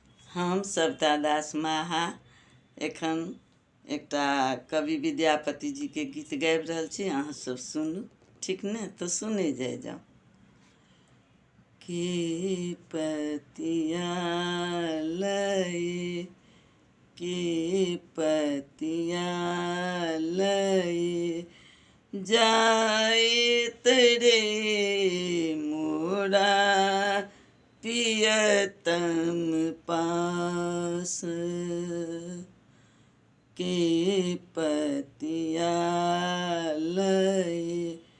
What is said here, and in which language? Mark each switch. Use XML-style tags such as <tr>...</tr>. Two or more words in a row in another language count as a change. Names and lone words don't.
<mai>हम सविता दास माहा एखन एकटा कवि विद्यापति जी के गीत गाबि रहल छी। अहाँ सब सुनू, ठीक ने? तो सुने जाए जाओ। के पतिया लए, के पतिया लए जाए तेरे मोरा पियतम पास, के पतिया लए</mai>